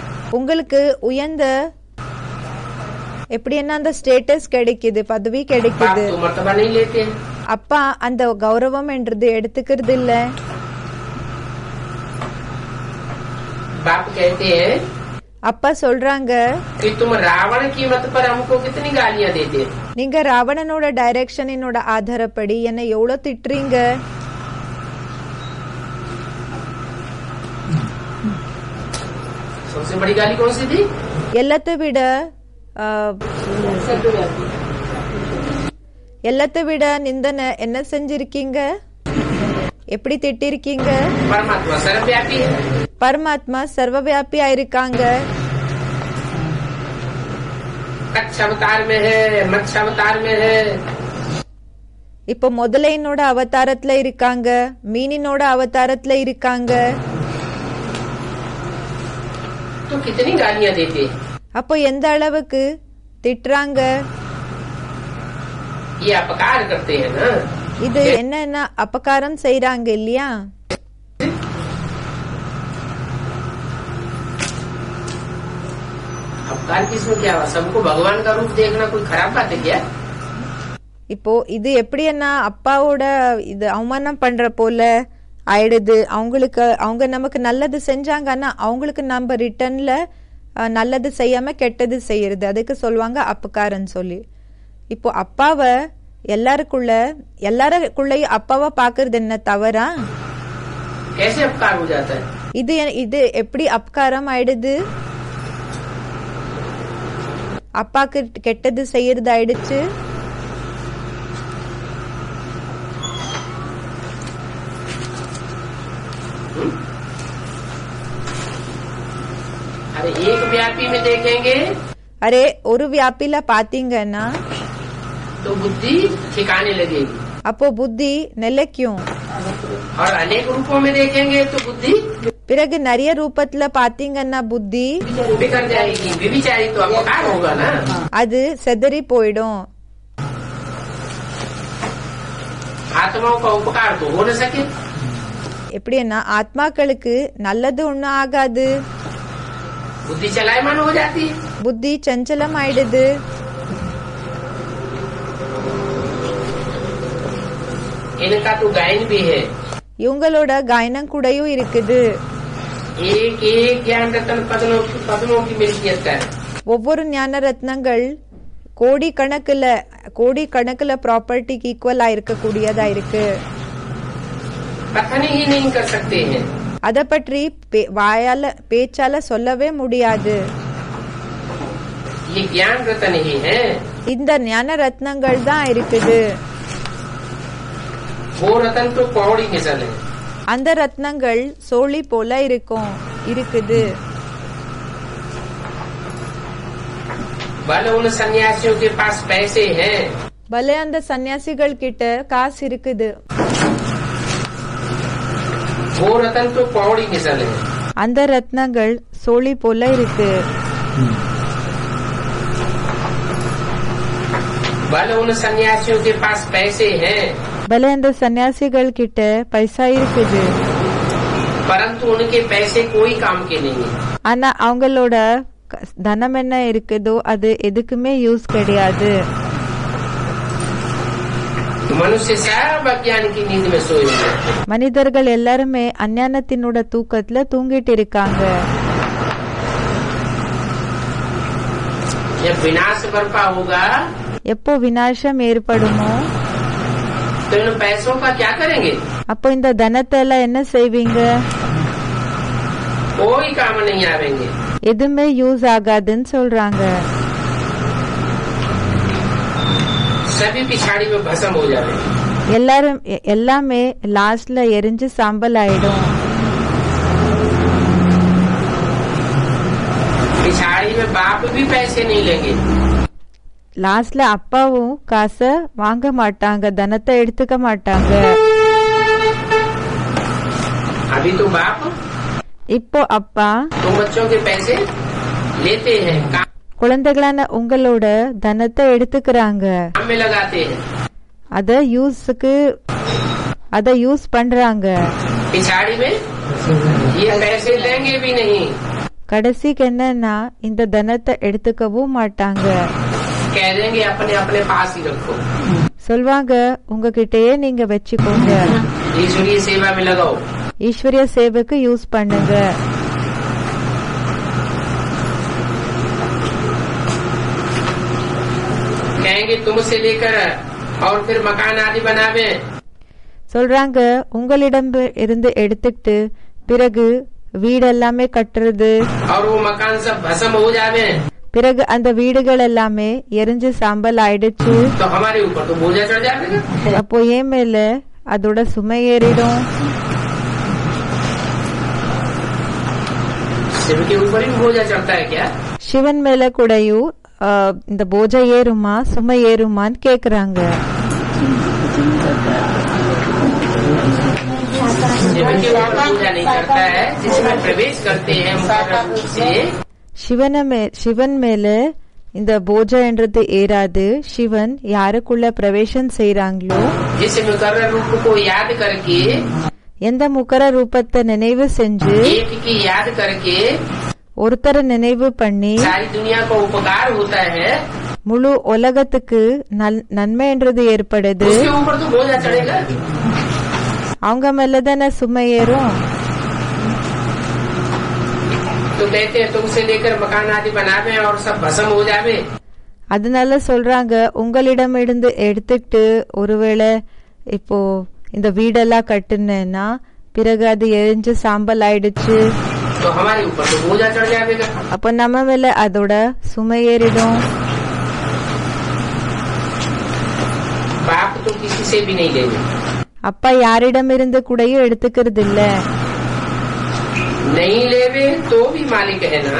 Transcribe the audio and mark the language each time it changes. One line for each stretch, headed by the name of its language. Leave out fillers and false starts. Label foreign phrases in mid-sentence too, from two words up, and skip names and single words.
Tamil: உங்களுக்கு உயர்ந்த எப்படி என்ன அந்த ஸ்டேட்டஸ் கிடைக்குது, பதவி
Hindi: बाप
Tamil: கிடைக்குது.
Hindi: तो मर्तबा नहीं लेते हैं।
Tamil: அப்பா அந்த கௌரவம் என்றது எடுத்துக்கிறது இல்ல.
Hindi: बाप कहते हैं
Tamil: அப்பா சொல்றாங்க
Hindi: कि तुम रावण की मत पर हमको कितनी गालियां देते हैं।
Tamil: நீங்க ராவணனோட டைரக்ஷனோட ஆதாரப்படி என்ன எவ்வளவு திட்டுறீங்க.
Hindi: सबसे बड़ी गाली कौन सी थी?
Tamil: எல்லாத்தை விட எல்லாத்தை விட நிந்தனை என்ன செஞ்சிருக்கீங்க, எப்படி திட்டிருக்கீங்க?
Hindi: परमात्मा सर्वव्यापी है।
Tamil: பரமாத்மா சர்வவியாபியா இருக்காங்க.
Hindi: कच्छ अवतार में है, मत्स्य अवतार में है।
Tamil: இப்போ முதலையினோட அவதாரத்துல இருக்காங்க, மீனினோட அவதாரத்துல இருக்காங்க.
Hindi: तो कितनी गालियां देते हैं।
Tamil: அப்போ எந்த அளவுக்கு திட்டுறாங்க.
Hindi: ये अपकार करते हैं ना।
Tamil: இது என்னன்னா அபகாரம் செய்யறாங்க இல்லையா.
Hindi: अपकार किसमें क्या हुआ? सबको भगवान का रूप देखना कोई खराब बात है क्या?
Tamil: இப்போ இது எப்படி என்ன அப்பாவோட இது அவமானம் பண்ற போல ஆயிடுது. அவங்களுக்கு அவங்க நமக்கு நல்லது செஞ்சாங்கன்னா அவங்களுக்கு நம்ம ரிட்டர்ன்ல நல்லது செய்யாம கெட்டது செய்யறது, அதுக்கு சொல்லுவாங்க அபகாரன்னு சொல்லி. இப்போ அப்பாவை எல்லாருக்குள்ளயும் அப்பாவை பாக்குறது என்ன தவறா?
Hindi: कैसे अपकार हो जाता है?
Tamil: இது எப்படி அபகாரம் ஆயிடுது? அப்பாக்கு கெட்டது செய்யறதாயிடுச்சு.
Hindi: अरे एक व्यापी में देखेंगे
Tamil: அரே ஒரு வியாபில பாத்தீங்கன்னா
Hindi: तो बुद्धि ठिकाने लगेगी,
Tamil: அப்போ புத்தி நிலைக்கும்.
Hindi: और अनेक रूपों में देखेंगे तो बुद्धि
Tamil: பிறகு நிறைய ரூபத்துல பாத்தீங்கன்னா புத்தி
Hindi: बिगड़ जाएगी, व्यभिचारी तो अपकार होगा ना।
Tamil: அது செதறி போயிடும்.
Hindi: आत्माओं का उपकार तो हो न सके,
Tamil: எப்படின்னா ஆத்மாக்களுக்கு நல்லது ஒண்ணும் ஆகாது.
Hindi: बुद्धि चलायमान हो जाती है।
Tamil: புத்தி சஞ்சலம் ஆயிடுது.
Hindi: इनका तो गायन भी है,
Tamil: இவங்களோட காயனம் கூடயும் இருக்குது.
Hindi: एक एक ज्ञान रत्न पद्मों की मिल्कियत है।
Tamil: ஒவ்வொரு ஞான ரத்னங்கள் கோடி கணக்குல ப்ராப்பர்ட்டிக்கு ஈக்குவலா இருக்கக்கூடியதா இருக்கு.
Hindi: कथन ही नहीं कर सकते हैं,
Tamil: அத பற்றி பேச்சால சொல்லவே முடியாது.
Hindi: ये ज्ञान रत्न ही है।
Tamil: இந்த ஞான ரத்னங்கள் தான் இருக்குது.
Hindi: वो रत्न तो पौड़ी मिसल है,
Tamil: அந்த ரத்னங்கள் சோழி போல இருக்குது.
Hindi: भले उन सन्यासियों के पास पैसे हैं,
Tamil: பலே அந்த சன்னியாசிகள் கிட்ட காசு இருக்குது.
Hindi: वो रत्न तो पौड़ी मिसल है,
Tamil: அந்த ரத்னங்கள் சோழி போல இருக்கு.
Hindi: भले उन सन्यासियों के पास पैसे हैं,
Tamil: பலே அந்த சன்னியாசிகள் கிட்ட பைசா இருக்குது.
Hindi: परंतु उनके पैसे कोई काम के नहीं है।
Tamil: ஆனா அவங்களோட தனம் என்ன இருக்குதோ அது எதுக்குமே யூஸ் கிடையாது.
Hindi: मनुष्य सब अज्ञान की नींद में सोए हुए हैं।
Tamil: மனிதர்கள் எல்லாருமே அஞ்ஞானத்தினோட தூக்கத்துல தூங்கிட்டு இருக்காங்க.
Hindi: जब विनाश बरपा होगा
Tamil: எப்போ விநாசம் ஏற்படுமோ
Hindi: तो इन पैसों का क्या करेंगे?
Tamil: அப்போ இந்த தனத்தை எல்லாம் என்ன செய்வீங்க?
Hindi: कोई काम नहीं आवेंगे।
Tamil: எதுவுமே யூஸ் ஆகாதுன்னு சொல்றாங்க.
Hindi: सभी पिछाड़ी में भस्म हो जावे।
Tamil: எல்லாமே லாஸ்ட்ல எரிஞ்சு சாம்பல் ஆயிடும்.
Hindi: पिछाड़ी में बाप भी पैसे नहीं लेंगे,
Tamil: லாஸ்ட்ல அப்பாவும் காசை வாங்க மாட்டாங்க, தனத்தை எடுத்துக்க மாட்டாங்க.
Hindi: अभी तो बाप
Tamil: இப்போ அப்பா
Hindi: तुम बच्चों के पैसे लेते हैं,
Tamil: குழந்தைகளான உங்களோட தனத்தை எடுத்துக்கிறாங்க.
Hindi: काम में लगाते हैं,
Tamil: அத யூஸ் பண்றாங்க.
Hindi: पिछाड़ी में ये पैसे लेंगे भी नहीं।
Tamil: கடைசிக்கு என்னன்னா இந்த தனத்தை எடுத்துக்கவும் மாட்டாங்க.
Hindi: कह देंगे अपने अपने पास ही रखो,
Tamil: சொல்வாங்க உங்ககிட்டயே நீங்க வச்சுக்கோங்க,
Hindi: ईश्वरीय सेवा में लगाओ।
Tamil: ஈஸ்வரிய சேவைக்கு யூஸ் பண்ணுங்க.
Hindi: कहेंगे तुमसे लेकर और फिर मकान आदि बनावे,
Tamil: சொல்றாங்க உங்களிடம் இருந்து எடுத்துக்கிட்டு பிறகு வீடெல்லாமே கட்டுறது,
Hindi: और वो मकान सब भस्म हो जावे,
Tamil: பிறகு அந்த வீடுகள் எல்லாமே எரிஞ்சு சாம்பல் ஆயிடுச்சு.
Hindi: तो हमारे ऊपर तो बोझा चढ़ जाएगा।
Tamil: அப்போ ஏன் மேல அதோட சுமை ஏறிடும்.
Hindi: शिव के ऊपर ही बोझा चढ़ता है क्या?
Tamil: சிவன் மேல கூடயும் இந்த போஜை ஏறுமா சுமை ஏறுமான்னு கேக்குறாங்க.
Hindi: शिव के ऊपर बोझा नहीं चढ़ता है, जिसमें प्रवेश करते हैं मुकर्रर रूप से।
Tamil: சிவன் மேல இந்த போஜைன்றது ஏறாது. சிவன் யாருக்குள்ள பிரவேசம் செய்யறாங்களோ,
Hindi: जिस मुकर्रर रूप को याद करके,
Tamil: எந்த முக்கர ரூபத்தை நினைவு செஞ்சு,
Hindi: एक की याद करके
Tamil: ஒருத்தரை நினைவு பண்ணி
Hindi: सारी दुनिया को उपकार होता है,
Tamil: முழு உலகத்துக்கு நன்மைன்றது ஏற்படுது.
Hindi: उसके ऊपर तो बोझा चढ़ेगा।
Tamil: அவங்க மேலதானே சுமை ஏறும்.
Hindi: तो कहते हैं तुमसे लेकर मकान आदि बनावे और सब भस्म हो जावे।
Tamil: அதனால சொல்றாங்க உங்களிடம் இருந்து எடுத்துக்கிட்டு ஒருவேளை இப்போ இந்த வீடெல்லாம் கட்டுனேன்னா பிறகு அது எரிஞ்சு சாம்பல் ஆயிடுச்சு,
Hindi: तो हमारे ऊपर तो बोझा चढ़ जाएगा।
Tamil: அப்போ நம்ம மேல அதோட சுமை ஏறிடும்.
Hindi: बाप तो किसी से भी नहीं लेंगे,
Tamil: அப்பா யாரிடமிருந்து கூடயும் எடுத்துக்கிறது இல்ல.
Hindi: नहीं लेवे तो भी मालिक है ना।